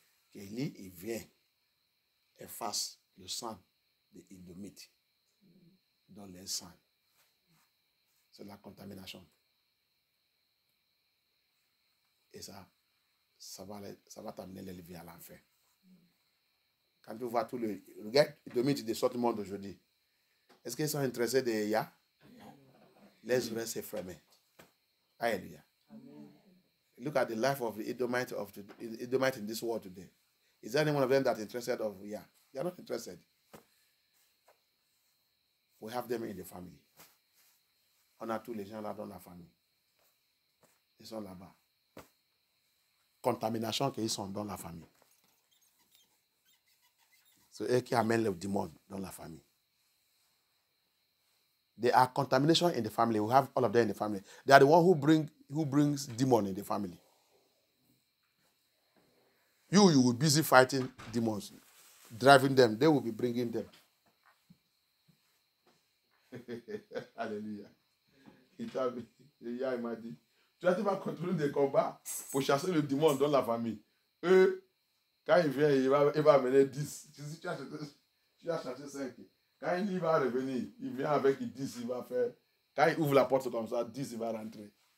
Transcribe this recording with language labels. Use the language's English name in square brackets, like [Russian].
[French] Qu'Élie, il vient efface le sang des Édomites dans les sangs. C'est la contamination. Et ça va t'amener les vies à l'enfer. Quand tu vois tout le... Regarde les Édomites de ce monde aujourd'hui. Est-ce qu'ils sont intéressés de Yah? Les yeux se ferment. Hallelujah. [English] Look at the life of the Edomite in this world today. Is there any one of them that is interested of Yah? They are not interested. We have them in the family. [French] On a tous les gens là dans la famille. Ils sont là-bas. Contamination qu'ils sont dans la famille. C'est eux qui amènent le démon dans la famille. [English] There are contamination in the family. We have all of them in the family. They are the one who brings demon in the family. You will be busy fighting demons, driving them. They will be bringing them. [French] Alléluia. Il m'a dit, tu vas contrôler des combats pour chasser le démon dans la famille. Eux, quand il vient, il va amener 10. Si tu as cherché 5. Quand il va revenir, il vient avec 10, il va faire. Quand il ouvre la porte comme ça, 10, il va rentrer.